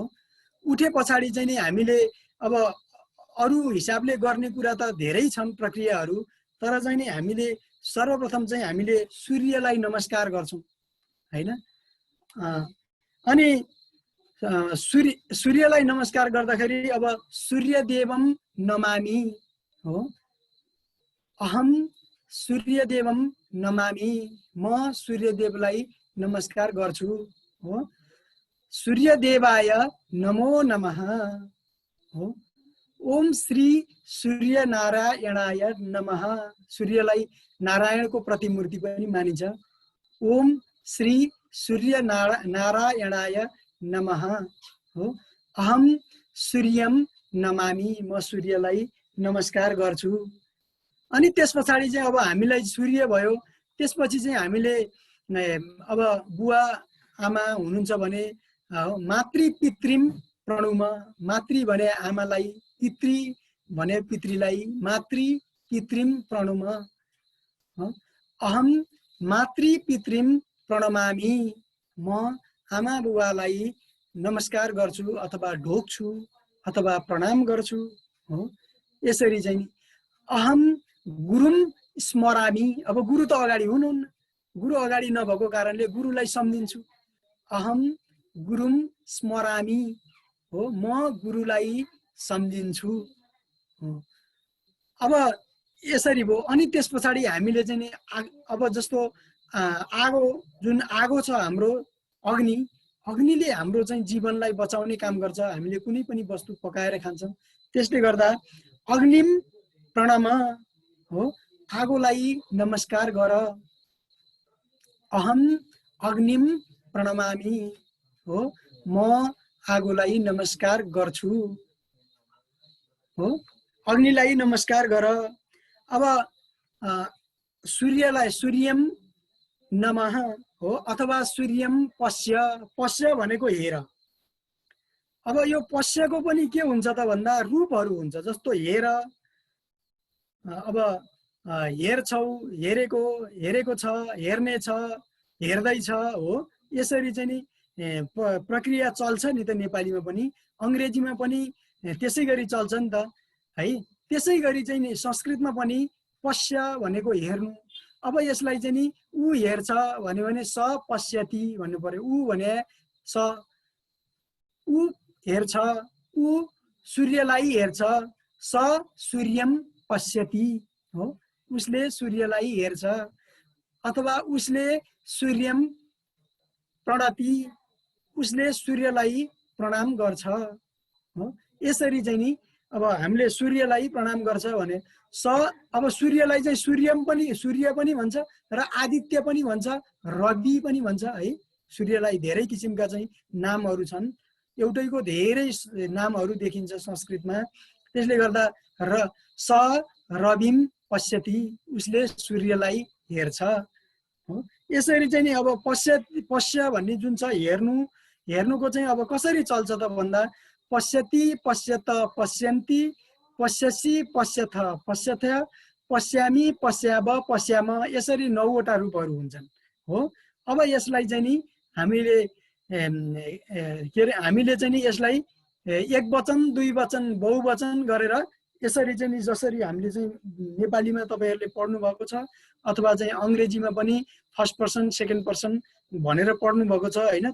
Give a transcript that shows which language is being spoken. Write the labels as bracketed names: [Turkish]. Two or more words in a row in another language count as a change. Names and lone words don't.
[Nepali] उठे पछाडि चाहिँ नि हामीले अब अरू हिसाबले गर्ने कुरा त धेरै छन् प्रक्रियाहरू, तर चाहिँ नि हामीले सर्वप्रथम चाहिँ हामीले सूर्यलाई नमस्कार गर्छौँ होइन। अनि सूर्यलाई नमस्कार गर्दाखेरि अब [Sanskrit] सूर्यदेवम नमामि [Nepali] हो। [Sanskrit] अहम सूर्यदेवम नमामि, [Nepali] म सूर्यदेवलाई नमस्कार गर्छु हो। [Sanskrit] सूर्यदेवाय नमो नमः हो। ओम श्री सूर्यनारायणाय नमः, [Nepali] सूर्यलाई नारायणको प्रतिमूर्ति पनि मानिन्छ। [Sanskrit] ओम श्री सूर्यनारायणाय नमः हो। अहम सूर्यम नमामि, [Nepali] म सूर्यलाई नमस्कार गर्छु। अनि त्यस पछाडि चाहिँ अब हामीलाई सूर्य भयो, त्यसपछि चाहिँ हामीले अब बुवा आमा हुनुहुन्छ भने [Sanskrit] मातृ पितृम प्रणुम, [Nepali] मातृ भने आमालाई, पितृ भने पितृलाई, [Sanskrit] मातृ पितृम प्रणुम। अहम मातृ पितृम प्रणमामि, [Nepali] म आमा बुवालाई नमस्कार गर्छु अथवा ढोग्छु अथवा प्रणाम गर्छु हो। यसरी चाहिँ [Sanskrit] अहम गुरुम स्मरामि, [Nepali] अब गुरु त अगाडि हुनुहुन्न, गुरु अगाडि नभएको कारणले गुरुलाई सम्झिन्छु। [Sanskrit] अहम गुरुम स्मरामि [Nepali] हो, म गुरुलाई सम्झिन्छु। अब यसरी भयो। अनि त्यस पछाडि हामीले चाहिँ नि अब जस्तो आगो, जुन आगो छ हाम्रो अग्नि, अग्निले हाम्रो चाहिँ जीवनलाई बचाउने काम गर्छ। हामीले कुनै पनि वस्तु पकाएर खान्छौँ, त्यसले गर्दा [Sanskrit] अग्निम प्रणम [Nepali] हो। आगोलाई नमस्कार गर, [Sanskrit] अहम अग्निम प्रणमामि। [Nepali] हो, म आगोलाई नमस्कार गर्छु। हो, अग्निलाई नमस्कार गर। अब सूर्यलाई [Sanskrit] सूर्यम नमः [Nepali] हो, अथवा [Sanskrit] सूर्यम पश्य। [Nepali] पश्य भनेको हेर। अब यो पश्यको पनि के हुन्छ त भन्दा रूपहरू हुन्छ, जस्तो हेर, अब हेर्छौ, हेरेको, हेरेको छ, हेर्ने छ, हेर्दैछ। हो, यसरी चाहिँ नि प्रक्रिया चल्छ नि त नेपालीमा पनि, अङ्ग्रेजीमा पनि त्यसै गरी चल्छ नि त है। त्यसै गरी चाहिँ नि संस्कृतमा पनि पश्य भनेको हेर्नु। अब यसलाई चाहिँ नि ऊ हेर्छ भन्यो भने [Sanskrit] स पश्यति [Nepali] भन्नु पर्यो। ऊ भने स, ऊ हेर्छ, ऊ सूर्यलाई हेर्छ, [Sanskrit] स सूर्यम पश्यति। [Nepali] हो, उसले सूर्यलाई हेर्छ, अथवा उसले [Sanskrit] सूर्यम प्रणति, [Nepali] उसले सूर्यलाई प्रणाम गर्छ। हो, यसरी चाहिँ नि अब हामीले सूर्यलाई प्रणाम गर्छ भने स, अब सूर्यलाई चाहिँ सूर्यम पनि, सूर्य पनि भन्छ र आदित्य पनि भन्छ, रवि पनि भन्छ है। सूर्यलाई धेरै किसिमका चाहिँ नामहरू छन्, एउटैको धेरै नामहरू देखिन्छ संस्कृतमा। त्यसले गर्दा र [Sanskrit] स रविम पश्यति, [Nepali] उसले सूर्यलाई हेर्छ। हो, यसरी चाहिँ नि अब पश्य भन्ने जुन छ हेर्नु, हेर्नुको चाहिँ अब कसरी चल्छ त भन्दा [Sanskrit] पश्यति, पश्यत, पश्यन्ति, पश्यसि, पश्यथ, पश्यथ, पश्यामि, पश्याव, पश्याम, [Nepali] यसरी 9 वटा रूपहरू हुन्छन्। हो, अब यसलाई चाहिँ नि हामीले के अरे हामीले चाहिँ नि यसलाई एक वचन, दुई वचन, बहुवचन गरेर यसरी चाहिँ नि जसरी हामीले चाहिँ नेपालीमा तपाईहरुले पढ्नु भएको छ अथवा चाहिँ अंग्रेजीमा पनि [English] first person second person [Nepali] भनेर पढ्नु भएको छ हैन।